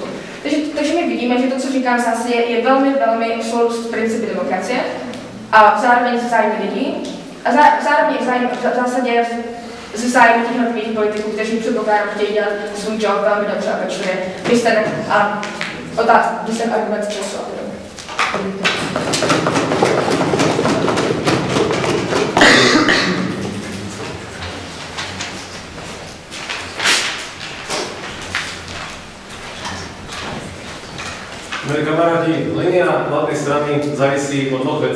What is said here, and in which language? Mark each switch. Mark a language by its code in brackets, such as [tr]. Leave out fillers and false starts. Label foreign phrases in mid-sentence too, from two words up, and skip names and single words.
[cs] Takže my vidíme, že to, co říkám v zásadě, je velmi v souladu s principy demokracie a zároveň s zájmy lidí. A zároveň v zásadě z zájmu těch jednotlivých politiků, kteří předpokládám chtějí dělat svůj job velmi dobře a pečlivě. Když ten argument času. [sk] Milí kamaráti, línia vládnej strany závisí od dvoch vecí.